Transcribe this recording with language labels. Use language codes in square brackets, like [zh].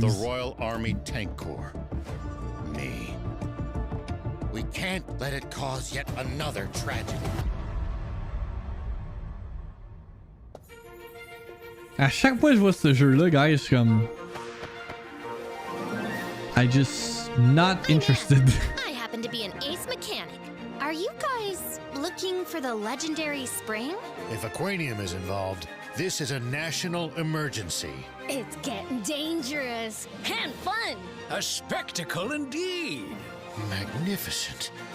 [en] The Royal Army Tank Corps. Me. We can't let it cause yet another tragedy. [fr] À chaque fois que je vois ce jeu-là, guys, je suis comme... [en] I just not interested. I happen to be an ace mechanic. Are you guys looking for the legendary spring? If Aquanium is involved, this is a national emergency. It's getting dangerous and fun. A spectacle indeed. Magnificent.